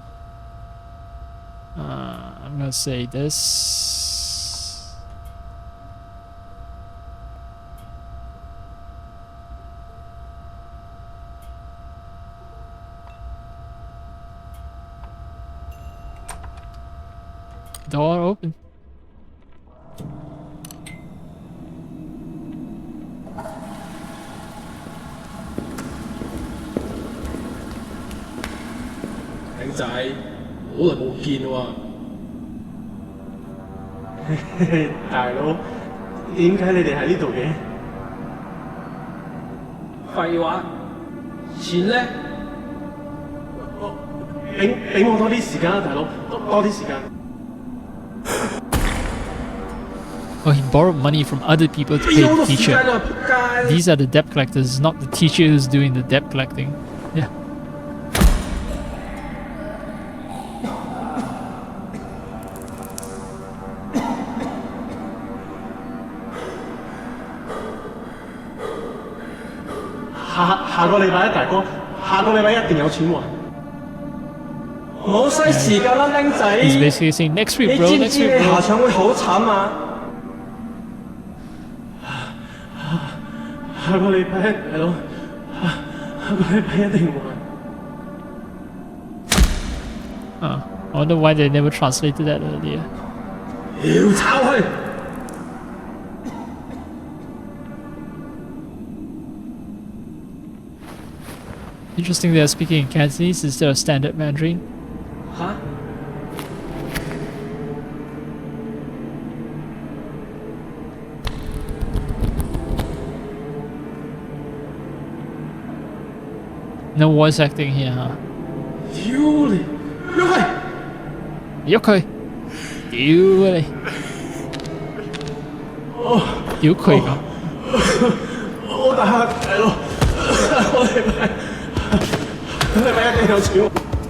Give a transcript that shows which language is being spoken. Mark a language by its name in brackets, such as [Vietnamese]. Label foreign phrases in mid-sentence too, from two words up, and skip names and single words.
[English] I'm gonna say this. Door open. [Cantonese] 仔，好耐冇見喎。大佬，點解你哋喺呢度嘅？廢話，錢呢？俾我多啲時間啦，大佬，多啲時間。 [English] Oh, he borrowed money from other people to pay the teacher. These are the debt collectors, not the teacher who's doing the debt collecting. Yeah. [Cantonese] 下個禮拜啊，大哥，下個禮拜一定有錢還。冇嘥時間啦，僆仔。 [English] He's basically saying next week, [Cantonese] 你 [English] bro. [Cantonese] 知唔 [English] Next [Cantonese] 知 [English] week, [Cantonese] 你 [English] bro. [Cantonese] 下場會好慘啊？下個禮拜一，大佬，下個禮拜一定還。 [English] I wonder why they never translated that earlier. [Cantonese] 要炒佢！ [English] Interesting they're speaking in Cantonese instead of standard Mandarin. [Cantonese] 嚇？ [English] No voice acting here, huh? [Cantonese] 屌你，喐佢！喐佢！屌你！屌佢咁！我大客大佬，我禮拜一定有錢喎。